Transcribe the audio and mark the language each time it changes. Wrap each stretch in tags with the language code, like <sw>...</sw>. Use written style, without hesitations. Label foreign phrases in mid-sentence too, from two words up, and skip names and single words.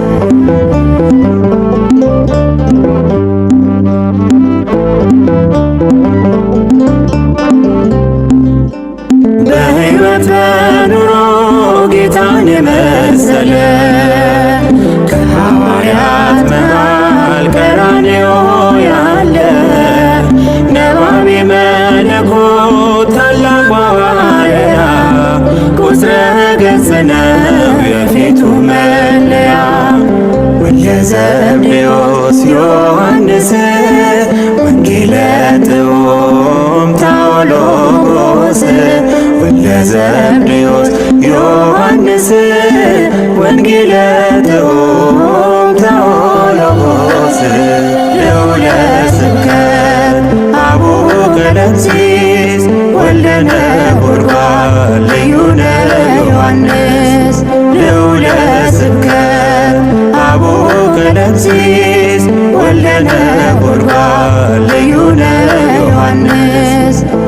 <am>በሕይወት በኑሮ ጌታን የመሰለ ከሐዋርያት መሃል ቀራንዮ ያለ</am> <gez>ነባቤ መለኮት</gez> <am>ታላቅ ሐዋርያ</am> <gez>ቁጥረ ገጽ</gez> <am>ነው የፊቱ መለያ ወልደ ዘብዴዎስ ዮሐንስ</am> <gez>ወንጌለ ጥዑም ታኦሎጎስ ወልደ ዘብዴዎስ ዮሐንስ ወንጌለ ጥዑም ታኦሎጎስ ልዑለ ስብከት አቡነ ቀለምሲስ ወለነ ጉድጓድ</gez> <am>ልዩ ነው</am> <gez>ዮሐንስ ልዑለ ስብከት አቡነ ቀለምሲስ ወለነ ጉድጓድ</gez> <am>ልዩ ነው</am> <gez>ዮሐንስ</gez>